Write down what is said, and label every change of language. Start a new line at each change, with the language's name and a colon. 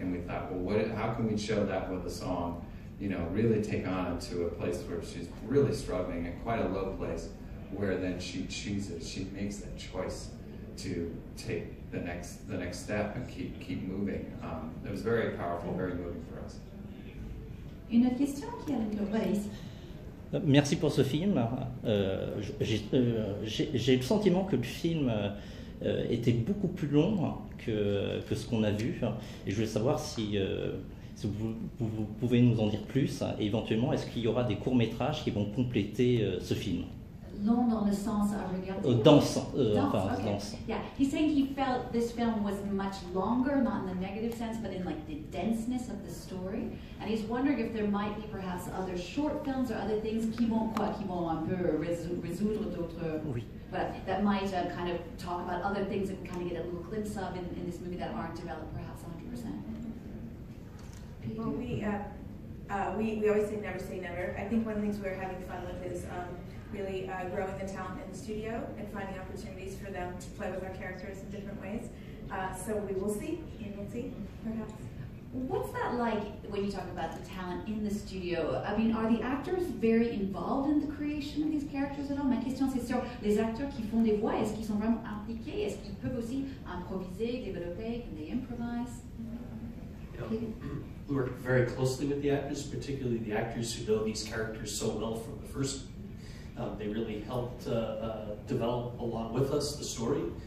English: And we thought, well, how can we show that with a song? Really take Anna to a place where she's really struggling, at quite a low place, where then she makes that choice to take the next step and keep moving. It was very powerful, very moving for us.
French: Une autre question qui a le Voici. Merci pour ce film. J'ai le sentiment que le film était beaucoup plus long que ce qu'on a vu, et je voulais savoir si vous pouvez nous en dire plus, et éventuellement, est-ce qu'il y aura des courts-métrages qui vont compléter ce film? Long dans le sens à regarder. Danse.
English: Yeah, he's saying he felt this film was much longer, not in the negative sense, but in like the denseness of the story. And he's wondering if there might be perhaps other short films or other things
French: qui vont un peu résoudre d'autres. Oui.
English: Voilà, that might kind of talk about other things that we kind of get a little glimpse of in this movie that aren't developed perhaps 100%. Well, we always say never. I think one of the things we're having fun with is really growing the talent in the studio and finding opportunities for them to play with our characters in different ways. So we will see, perhaps. What's that like when you talk about the talent in the studio? I mean, are the actors very involved in the creation of these characters at all?
French: Ma question, c'est sur les acteurs qui font des voix, est-ce qu'ils sont vraiment impliqués? Est-ce qu'ils peuvent aussi improviser, développer?
English: Can they improvise? We work very closely with the actors, particularly the actors who know these characters so well from the first. They really helped develop along with us the story.